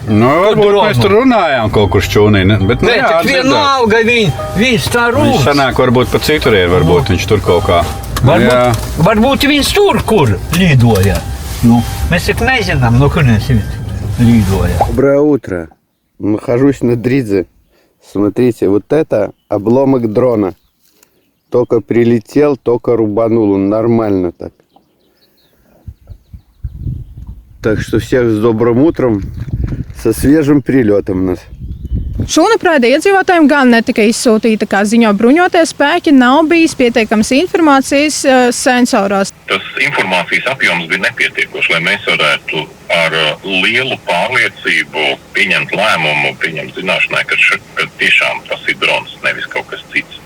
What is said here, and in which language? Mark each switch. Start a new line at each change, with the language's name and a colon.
Latvian: Nu, varbūt mēs tur runājām kaut kur šķūnī, bet Nē, tak vienalga viņš tā Viņš rūs. sanāk varbūt pa citurien, varbūt viņš tur kaut kā. Jā. Varbūt viņš tur, kur lidoja. Ну, mēs tik nezinām, no kurienes viņš lidoja.
Russian: Доброе утро. Нахожусь на Дридзе. Смотрите, вот это обломок дрона. Только прилетел, только рубанул. Он нормально так. Так что всех с добрым утром. Со свежим прилетом нас.
Latvian: Šūnapraida iedzīvotājiem gan netika izsūtīta, kā ziņo bruņotie spēki, nav bijis pietiekams informācijas sensorās. Tas informācijas apjoms bija nepietiekošs, lai mēs varētu ar lielu pārliecību pieņemt lēmumu, pieņemt zināšanai, ka tiešām tas ir drons, nevis kaut kas cits.